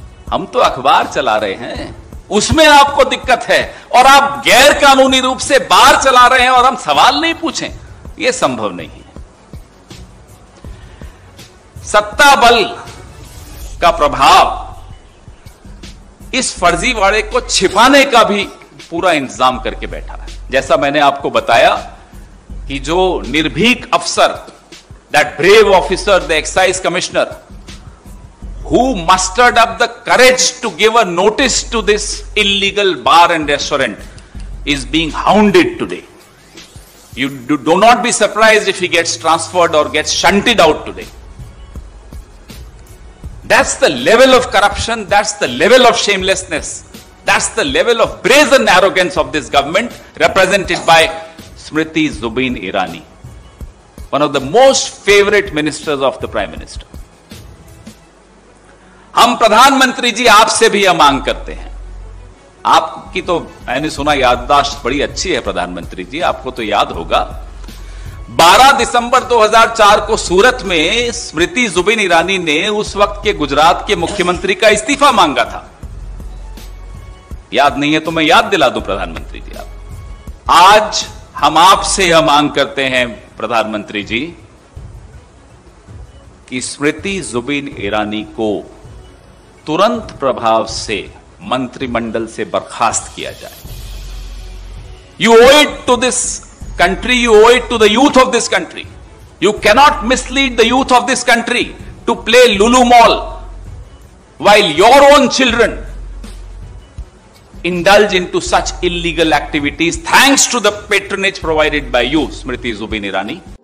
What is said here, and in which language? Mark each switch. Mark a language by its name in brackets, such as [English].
[Hindi] हम तो अखबार चला रहे हैं, उसमें आपको दिक्कत है, और आप गैर कानूनी रूप से बार चला रहे हैं और हम सवाल नहीं पूछें, यह संभव नहीं है। सत्ता बल का प्रभाव इस फर्जीवाड़े को छिपाने का भी पूरा इंतजाम करके बैठा है। जैसा मैंने आपको बताया कि जो निर्भीक अफसर, [English] That brave officer, the excise commissioner, who mustered up the courage to give a notice to this illegal bar and restaurant, is being hounded today. You do not be surprised if he gets transferred or gets shunted out today. That's the level of corruption, that's the level of shamelessness, that's the level of brazen arrogance of this government, represented by Smriti Zubin Irani, one of the most favorite ministers of the Prime Minister. [Hindi] हम प्रधानमंत्री जी आपसे भी यह मांग करते हैं। आपकी तो मैंने सुना याददाश्त बड़ी अच्छी है प्रधानमंत्री जी, आपको तो याद होगा 12 दिसंबर 2004 को सूरत में स्मृति जुबिन ईरानी ने उस वक्त के गुजरात के मुख्यमंत्री का इस्तीफा मांगा था। याद नहीं है तो मैं याद दिला दूं प्रधानमंत्री जी आप। आज हम आपसे यह मांग करते हैं प्रधानमंत्री जी कि स्मृति जुबिन ईरानी को तुरंत प्रभाव से मंत्रिमंडल से बर्खास्त किया जाए। [English] You owe it to this country, you owe it to the youth of this country. You cannot mislead the youth of this country to play Lulu Mall while your own children indulge into such illegal activities thanks to the patronage provided by you, Smriti Zubin Irani.